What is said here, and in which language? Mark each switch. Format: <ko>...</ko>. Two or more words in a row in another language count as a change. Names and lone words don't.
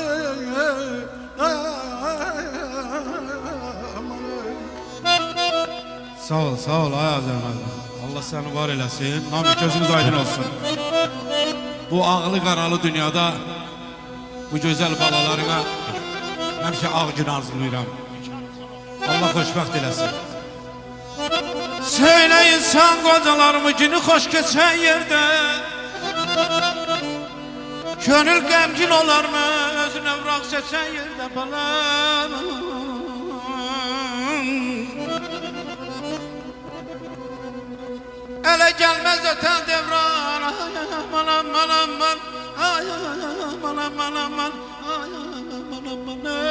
<az>Sağ ol ay Azər müəllim. Allah səni var eləsin. Namik gözünüz aydın olsun. Bu ağlı qaralı dünyada bu gözəl balalarına həmişə ağ gün arzulayıram. Allah xoşbəxt eləsin.</az> <tr>Söyle insan kocalar mı günü hoş geçen yerde? Gönül gemgin olar mı özüne bırak seçen yerde balam? Ele gelmez öten devran, aman aman aman, ay aman aman aman, ay aman aman.</tr>